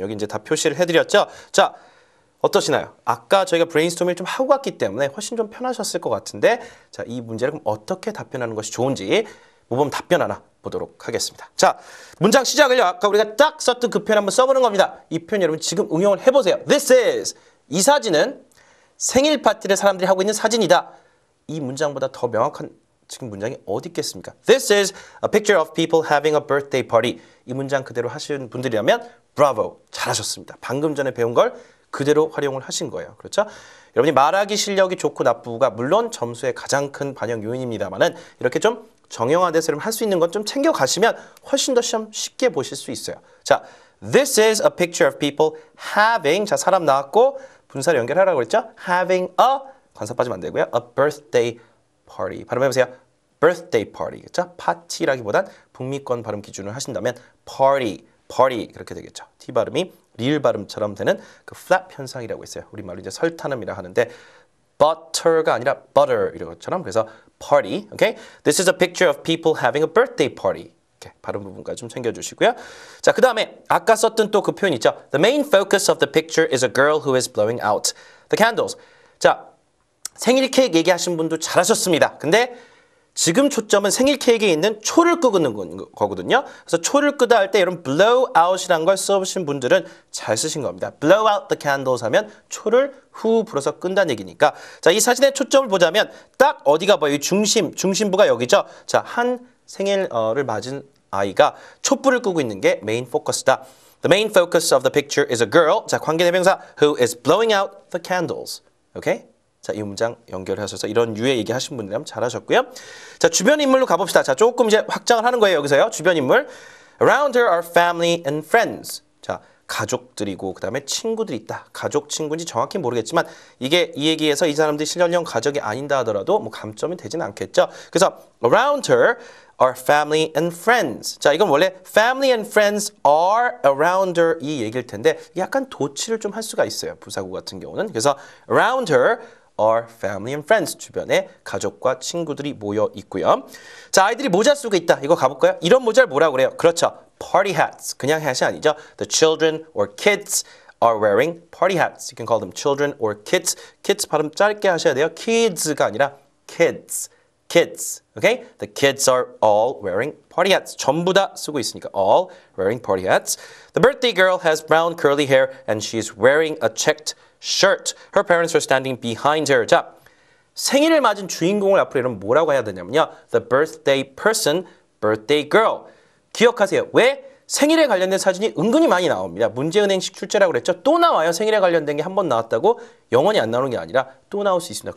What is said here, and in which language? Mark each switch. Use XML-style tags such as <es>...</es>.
<ko>여기 이제 다 표시를 해드렸죠? 자, 어떠시나요? 아까 저희가 브레인스토밍을 좀 하고 갔기 때문에 훨씬 좀 편하셨을 것 같은데, 자, 이 문제를 그럼 어떻게 답변하는 것이 좋은지 모범 답변 하나 보도록 하겠습니다. 자, 문장 시작을요. 아까 우리가 딱 썼던 그 표현 한번 써보는 겁니다. 이 표현 여러분 지금 응용을 해보세요.</ko> <en>This is.</en> <ko>이 사진은 생일 파티를 사람들이 하고 있는 사진이다. 이 문장보다 더 명확한 지금 문장이 어디 있겠습니까?</ko> <en>This is a picture of people having a birthday party.</en> <ko>이 문장 그대로 하신 분들이라면 브라보, 잘하셨습니다. 방금 전에 배운 걸 그대로 활용을 하신 거예요. 그렇죠? 여러분이 말하기 실력이 좋고 나쁘고가 물론 점수의 가장 큰 반영 요인입니다만은 이렇게 좀 정형화돼서 할 수 있는 건 좀 챙겨가시면 훨씬 더 시험 쉽게 보실 수 있어요. 자, this is a picture of people having, 자, 사람 나왔고 분사를 연결하라고 그랬죠? having a, 관사 빠지면 안 되고요.</ko> <en>A birthday party. 발음해보세요. birthday party. 그렇죠?</en> <ko>파티라기보단 북미권 발음 기준을 하신다면 party 그렇게 되겠죠. T 발음이 리을 발음처럼 되는 그 flap 현상이라고 있어요. 우리말로 이제 설탕음이라 하는데 butter가 아니라 butter 이런 것처럼 그래서 party.</ko> <en>Okay? This is a picture of people having a birthday party.</en> <ko>이렇게 발음 부분까지 좀 챙겨주시고요. 자, 그 다음에 아까 썼던 또 그 표현 있죠.</ko> <en>The main focus of the picture is a girl who is blowing out the candles.</en> <ko>자, 생일 케이크 얘기하신 분도 잘하셨습니다. 근데 지금 초점은 생일 케이크에 있는 초를 끄는 거거든요. 그래서 초를 끄다 할 때 여러분 blow out이라는 걸 써보신 분들은 잘 쓰신 겁니다. blow out the candles 하면 초를 후 불어서 끈다는 얘기니까 자, 이 사진의 초점을 보자면 딱 어디가 보여요? 중심부가 여기죠. 자, 한 생일을 맞은 아이가 촛불을 끄고 있는 게 메인 포커스다.</ko> <en>The main focus of the picture is a girl. 자, 관계대명사 who is blowing out the candles.</en> <ko>오케이? 자, 이 문장 연결하셔서 이런 유의 얘기하신 분들이라면 잘하셨고요. 자, 주변 인물로 가봅시다. 자, 조금 이제 확장을 하는 거예요. 여기서요. 주변 인물.</ko> <en>Around her are family and friends.</en> <ko>자, 가족들이고 그 다음에 친구들이 있다. 가족, 친구인지 정확히 모르겠지만 이게 이 얘기에서 이 사람들이 실현형 가족이 아닌다 하더라도 뭐 감점이 되진 않겠죠.</ko> <en>그래서 around her are family and friends.</en> <ko>자, 이건 원래 family and friends are around her 이 얘기일 텐데 약간 도치를 좀 할 수가 있어요. 부사구 같은 경우는.</ko> <en>그래서 around her are family and friends.</en> <ko>주변에 가족과 친구들이 모여 있고요. 자, 아이들이 모자 쓰고 있다. 이거 가볼까요? 이런 모자를 뭐라고 그래요? 그렇죠. party hats. 그냥 hat이 아니죠.</ko> <en>The children or kids are wearing party hats. You can call them children or kids.</en> <ko>kids 발음 짧게 하셔야 돼요. kids가 아니라 kids.</ko> <en>kids. Okay? The kids are all wearing party hats. 전부 다 쓰고 있으니까</en> <ko>all wearing party hats.</ko> <en>The birthday girl has brown curly hair and she's wearing a checked shirt. Her parents are standing behind her.</en> <ko>자, 생일을 맞은 주인공을 앞으로 이러면 뭐라고 해야 되냐면요.</ko> <en>The birthday person, birthday girl. 기억하세요. 왜?</en> <ko>생일에 관련된 사진이 은근히 많이 나옵니다. 문제은행식 출제라고 그랬죠. 또 나와요. 생일에 관련된 게 한 번 나왔다고 영원히 안 나오는 게 아니라 또 나올 수 있습니다.</ko>